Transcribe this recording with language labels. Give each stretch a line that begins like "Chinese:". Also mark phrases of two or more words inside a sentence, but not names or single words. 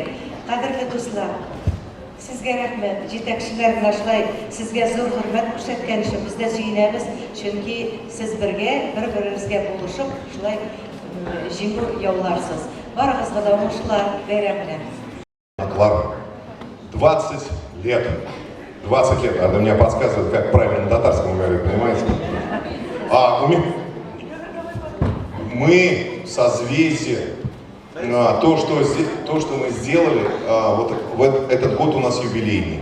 Tatar: Кадерле дуслар, сезгә рәхмәт. Җитәкчеләр менә шулай сезгә зур хөрмәт күрсәткән өчен без дә сөенәбез. Чөнки сез бергә, бер-берегезгә булышып, шулай җиңү яуларсыз. Барыгызга да уңышлар бәйрәм белән.
Russian: 20 лет. 20 лет. Надо мне подсказывать, как правильно на татарском говорить, понимаете? Мы созвездие. То, что мы сделали, вот этот год у нас юбилейный.